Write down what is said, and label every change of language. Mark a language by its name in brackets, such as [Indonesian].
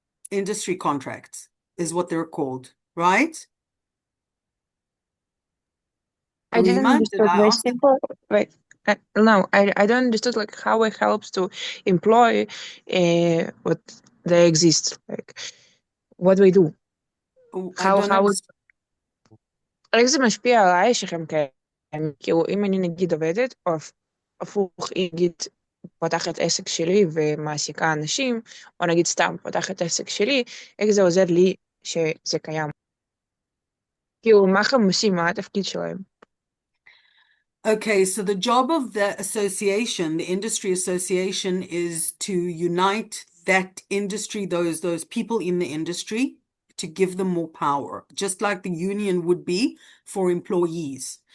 [English] Industry contracts is what they're called, right? I didn't understand very simple. Wait, no, I don't understand like how it helps to employ what they exist. Like, what do we do? [Hebrew] איך זה משפיע עליי שכם כאלה? כאילו, אם אני נגיד עובדת, או הפוך, נגיד פותחת עסק שלי ומעסיקה אנשים, או נגיד סתם פותחת עסק שלי, איך זה עוזר לי שזה קיים? כאילו, מה הם עושים? מה התפקיד שלהם? [English] Okay, so the job of the association, the industry association, is to unite that industry, those people in the industry, to give them more power, just like the union would be for employees.